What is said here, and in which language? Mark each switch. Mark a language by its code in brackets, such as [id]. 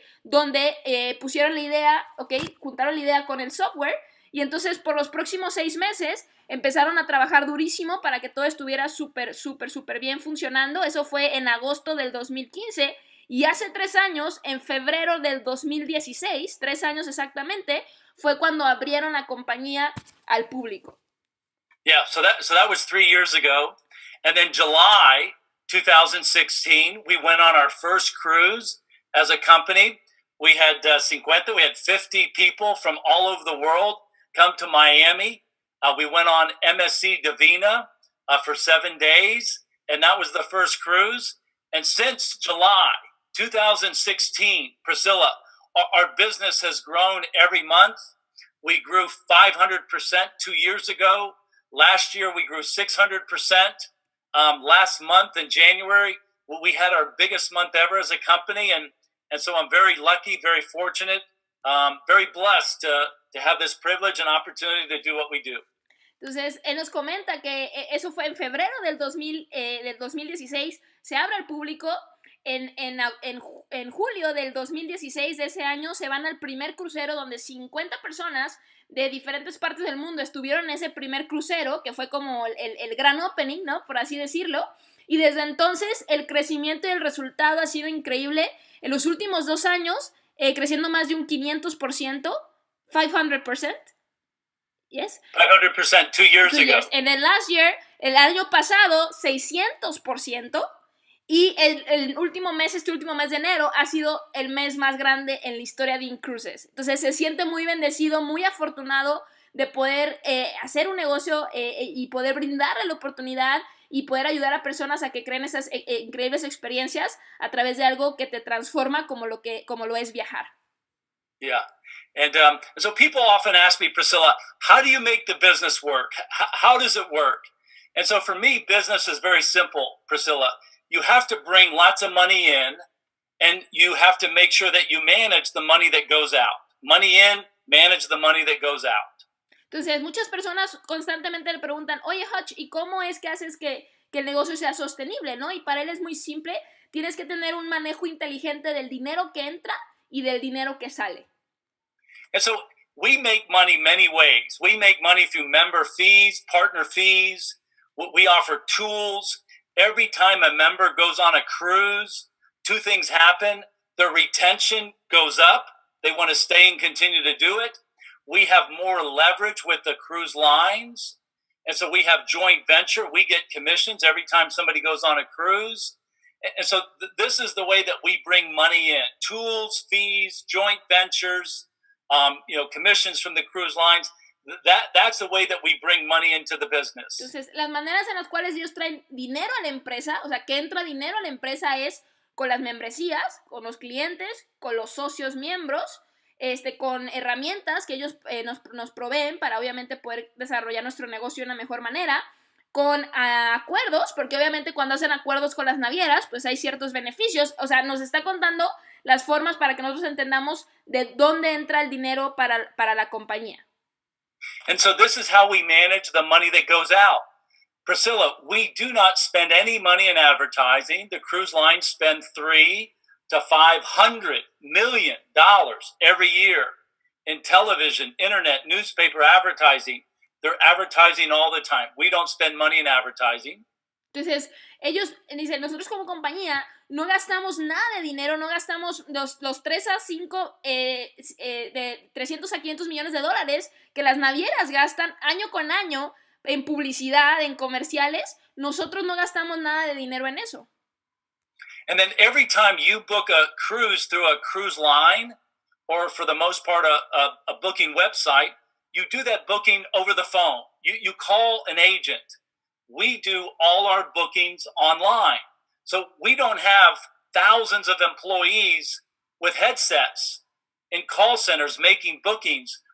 [es] Donde pusieron la idea, ¿ok? Juntaron la idea con el software y entonces por los próximos 6 meses empezaron a trabajar durísimo para que todo estuviera súper bien funcionando. Eso fue en agosto del 2015 y hace 3 años, en febrero del 2016, 3 años exactamente, fue cuando abrieron la compañía al público. [en] Yeah, so that was 3 years ago. And then July 2016, we went on our first cruise as a company. We had 50 people from all over the world come to Miami. We went on MSC Divina for 7 days, and that was the first cruise. And since July 2016, Priscilla, our business has grown every month. We grew 500% 2 years ago. Last year, we grew 600%. Last month in January, we had our biggest month ever as a company. And so I'm very lucky, very fortunate, very blessed to have this privilege and opportunity to do what we do. [es] Entonces, él nos comenta que eso fue en febrero del 2016, se abre al público. En julio del 2016 de ese año se van al primer crucero donde 50 personas de diferentes partes del mundo estuvieron en ese primer crucero, que fue como el gran opening, ¿no? Por así decirlo. Y desde entonces el crecimiento y el resultado ha sido increíble. En los últimos 2 años, creciendo más de un 500%, 500%. [en] Yes? 500% 2 years ago. [es] En el [en] last year, [es] el año pasado, 600%. Y el último mes, este último mes de enero, ha sido el mes más grande en la historia de Cruises. Entonces se siente muy bendecido, muy afortunado de poder hacer un negocio y poder brindarle la oportunidad y poder ayudar a personas a que creen esas increíbles experiencias a través de algo que te transforma como lo es viajar. [en] Yeah. And so people often ask me, Priscilla, how do you make the business work? How does it work? And so for me, business is very simple, Priscilla. You have to bring lots of money in, and you have to make sure that you manage the money that goes out. Money in, manage the money that goes out. [es] Entonces, muchas personas constantemente le preguntan, oye, Hutch, ¿y cómo es que haces que el negocio sea sostenible, no? Y para él es muy simple, tienes que tener un manejo inteligente del dinero que entra y del dinero que sale. [en] And so we make money many ways. We make money through member fees, partner fees. We offer tools. Every time a member goes on a cruise, 2 things happen. Their retention goes up. They want to stay and continue to do it. We have more leverage with the cruise lines. And so we have joint venture. We get commissions every time somebody goes on a cruise. And so this is the way that we bring money in: tools, fees, joint ventures, commissions from the cruise lines. That's the way that we bring money into the business. [es] Entonces, las maneras en las cuales ellos traen dinero a la empresa, o sea, que entra dinero a la empresa es con las membresías, con los clientes, con los socios miembros, con herramientas que ellos nos proveen para obviamente poder desarrollar nuestro negocio de una mejor manera, con acuerdos, porque obviamente cuando hacen acuerdos con las navieras, pues hay ciertos beneficios. O sea, nos está contando las formas para que nosotros entendamos de dónde entra el dinero para la compañía. [en] And so this is how we manage the money that goes out. Priscilla, we do not spend any money in advertising. The cruise lines spend $300 to $500 million every year in television, internet, newspaper advertising. They're advertising all the time. We don't spend money in advertising. [es] Entonces, ellos dicen, nosotros como compañía no gastamos nada de dinero, no gastamos los 3 a 5, de 300 a 500 millones de dólares que las navieras gastan año con año en publicidad, en comerciales. Nosotros no gastamos nada de dinero en eso. [en] And then every time you book a cruise through a cruise line, or for the most part a booking website, you do that booking over the phone. You call an agent. We do all our bookings online. So we don't have thousands of employees with headsets in call centers making bookings.